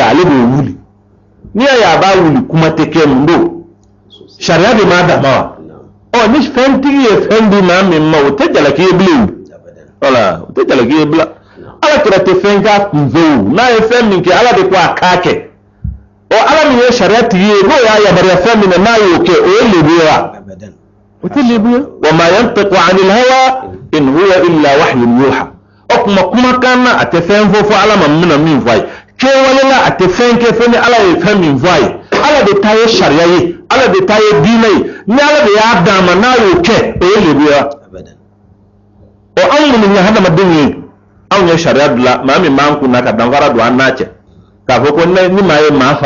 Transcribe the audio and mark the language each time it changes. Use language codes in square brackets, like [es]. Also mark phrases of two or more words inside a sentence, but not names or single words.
[bm] ale b'o wuli n'i y'a ye a b'a wuli kuma tɛ kɛ mun don sariya de m'a dama wa ni fɛntigi ye fɛn di maa min ma o tɛ jalaki ye bilen voilà o tɛ jalaki ye bilen alakira tɛ fɛn k'a kunfɛ o n'a ye fɛn min kɛ ala de ko a k'a kɛ ala min ye sariya tigi ye n'o y'a yamaruya fɛn min na n'a y'o kɛ o ye lebu ye wa o tɛ lebu ye wa [ar] ما ينطق عن الهوى إن هو إلا وحي يوحى [bm] o kuma kumakan na a tɛ fɛn fɔ ala ma mina min fɔ a ye kɛwale la a tɛ fɛn kɛ fo ni ala ye fɛn min fɔ a ye ala de ta ye sariya ye ala de ta ye diinɛ ye ni ala de y'a d'a ma n'a y'o kɛ o ye lebu ye wa anw minnu ye hadamadenw ye anw ye sariya dilan maa min b'an kun na ka danfara don an n'a cɛ k'a fɔ ko ni maa ye maa fa